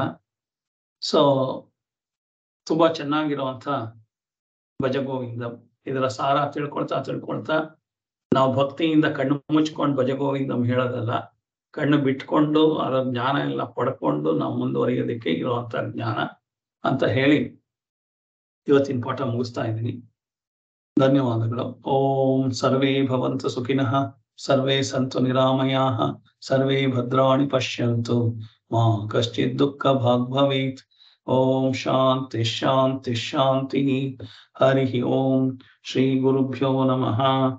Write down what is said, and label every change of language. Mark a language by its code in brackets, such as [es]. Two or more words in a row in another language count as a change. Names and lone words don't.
[kn] ಸೊ ತುಂಬಾ ಚೆನ್ನಾಗಿರುವಂತ ಭಜಗೋವಿಂದ, ಇದರ ಸಾರ ತಿಳ್ಕೊಳ್ತಾ ನಾವು ಭಕ್ತಿಯಿಂದ ಕಣ್ಣು ಮುಚ್ಕೊಂಡು ಭಜಗೋವಿಂದಂ ಹೇಳೋದಲ್ಲ, ಕಣ್ಣು ಬಿಟ್ಕೊಂಡು ಅದರ ಜ್ಞಾನ ಎಲ್ಲ ಪಡ್ಕೊಂಡು ನಾವು ಮುಂದುವರಿಯೋದಕ್ಕೆ ಇರುವಂತ ಜ್ಞಾನ ಅಂತ ಹೇಳಿ ಇವತ್ತಿನ ಪಾಠ ಮುಗಿಸ್ತಾ ಇದ್ದೀನಿ. ಧನ್ಯವಾದಗಳು. [sa] ಓಂ ಸರ್ವೇ ಭವಂತು ಸುಖಿನಃ, ಸರ್ವೇ ಸಂತು ನಿರಾಮಯಾಃ, ಸರ್ವೇ ಭದ್ರಾಣಿ ಪಶ್ಯಂತು, ಮಾ ಕಶ್ಚಿತ್ ದುಃಖ ಭಾಗ್ ಭವೇತ್. ಓಂ ಶಾಂತಿ ಶಾಂತಿ ಶಾಂತಿ. ಹರಿ ಓಂ. ಶ್ರೀ ಗುರುಭ್ಯೋ ನಮಃ.